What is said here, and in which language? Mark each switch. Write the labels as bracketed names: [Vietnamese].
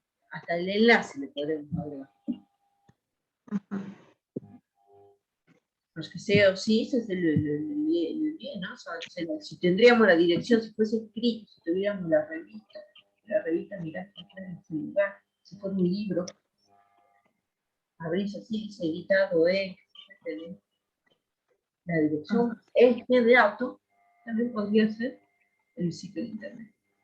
[Spanish] Hasta el enlace le podemos agregar. [French] Parce que c'est aussi, ça c'est le lien, [Spanish] o sea, si tendríamos la dirección, si fuese escrito, si tuviéramos la revista, mirá, está en este lugar, si fuera un libro, abrís así, dice editado la dirección, de auto, también podría ser el sitio de internet.